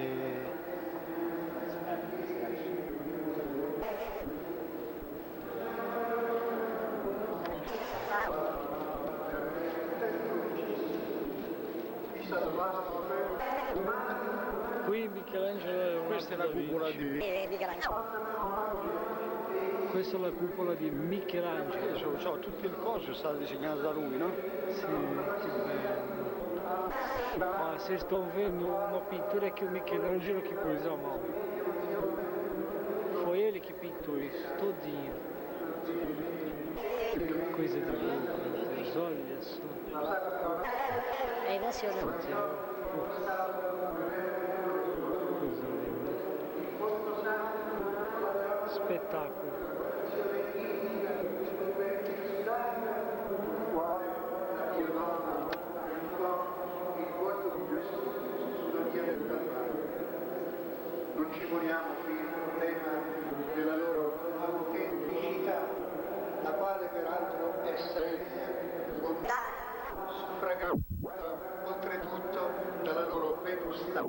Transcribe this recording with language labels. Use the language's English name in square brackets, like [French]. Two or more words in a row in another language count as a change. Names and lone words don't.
[Italian] Qui Michelangelo è Questa è la cupola di... Questa è la cupola di Michelangelo. So, tutto il coso è stato disegnato da lui, no? Sì, che bello. [Portuguese] Ma se sto vendo uma pintura que o Michelangelo que pôs a mão. Foi ele que pintou isso, todinho. Coisa de louco, meu Deus, olha só. [Italian] È emozionante. [Portuguese] Coisa linda. [Italian] Spettacolo. Non ci poniamo qui il problema della loro autenticità, la quale peraltro è suffragata oltretutto dalla loro vetustà.